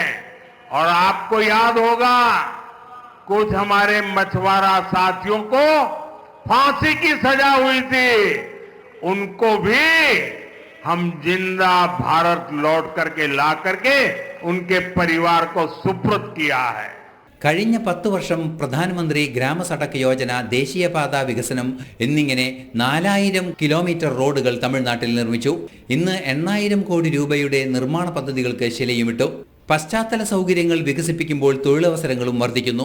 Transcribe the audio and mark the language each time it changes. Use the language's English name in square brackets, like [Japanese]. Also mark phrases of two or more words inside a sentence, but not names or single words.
[Hindi] और आपको याद होगा, कुछ हमारे मछुआरा साथियों को फांसी की सजा हुई थी. उनको भी हम जिंदा भारत लौट करके ला करके उनके परिवार को सुपुर्द किया है. [Malayalam] കഴിഞ്ഞ 10 വർഷം പ്രധാനമന്ത്രി ഗ്രാമസഡക് യോജന, ദേശീയപാത വികസനം എന്നിങ്ങനെ 4000 കിലോമീറ്റർ റോഡുകൾ തമിഴ്നാട്ടിൽ നിർമ്മിച്ചു. ഇന്ന് 8000 കോടി രൂപയുടെ നിർമ്മാണ പദ്ധതികൾക്ക് ശിലയുമിട്ടു. പശ്ചാത്തല സൗകര്യങ്ങൾ വികസിപ്പിക്കുമ്പോൾ തൊഴിലവസരങ്ങളും വർദ്ധിക്കുന്നു.